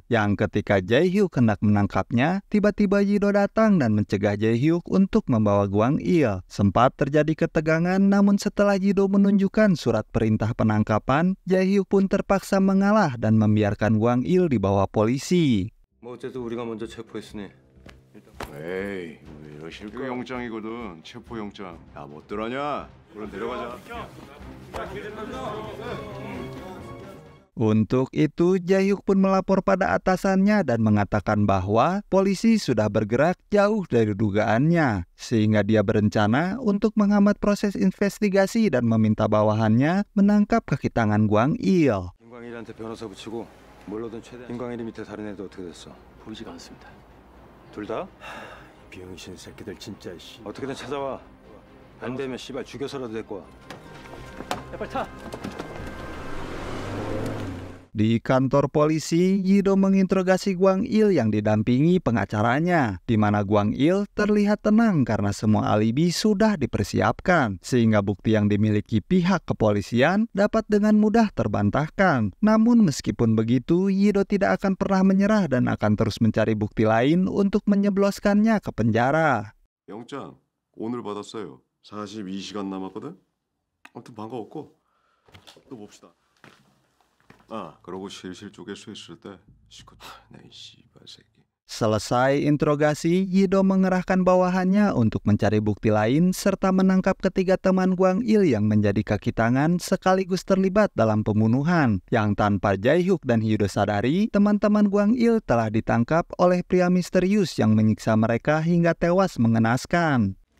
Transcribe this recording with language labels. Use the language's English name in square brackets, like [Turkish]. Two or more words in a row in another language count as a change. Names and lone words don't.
[Indonesian] Yang ketika Jae-hyuk hendak menangkapnya, tiba-tiba Yido datang dan mencegah Jae-hyuk untuk membawa Guang Il. Sempat terjadi ketegangan, namun setelah Yido menunjukkan surat perintah penangkapan, Jae-hyuk pun terpaksa mengalah dan membiarkan Guang Il dibawa polisi. [Korean] 뭐 어쨌든 우리가 먼저 체포했으니 에이, 왜 이러실 거야? 영장이거든. 체포 영장. 야, 못 들어냐? 그럼 데려가자. [Indonesian] Untuk itu, Jae-hyuk pun melapor pada atasannya dan mengatakan bahwa polisi sudah bergerak jauh dari dugaannya, sehingga dia berencana untuk menghambat proses investigasi dan meminta bawahannya menangkap kaki tangan Guang Il. [Korean] 김광일한테 변호사 붙이고 뭘로든 최대한. 김광일이 밑에 다른 애도 어떻게 됐어? 보이지가 않습니다. 둘 다? 병신 새끼들 진짜 씨. 어떻게든 찾아와. 안 되면 씨발 죽여서라도 데리고 와. 빨리 타. [Indonesian] Di kantor polisi, Yido menginterogasi Guang Il yang didampingi pengacaranya, di mana Guang Il terlihat tenang karena semua alibi sudah dipersiapkan, sehingga bukti yang dimiliki pihak kepolisian dapat dengan mudah terbantahkan. Namun meskipun begitu, Yido tidak akan pernah menyerah dan akan terus mencari bukti lain untuk menyebloskannya ke penjara. [Korean] 영장 오늘 받았어요. 42시간 남았거든. 아무튼 반가웠고 또 봅시다. 아, 그러고 실실 쪼개 수 있을 때 시컷 내 씨발 새끼. [Indonesian] Selesai interogasi, Yido mengerahkan bawahannya untuk mencari bukti lain serta menangkap ketiga teman Guang Il yang menjadi kaki tangan sekaligus terlibat dalam pembunuhan. Yang tanpa Jae-hyuk dan Yido sadari, teman-teman Guang Il telah ditangkap oleh pria misterius yang menyiksa mereka hingga tewas mengenaskan.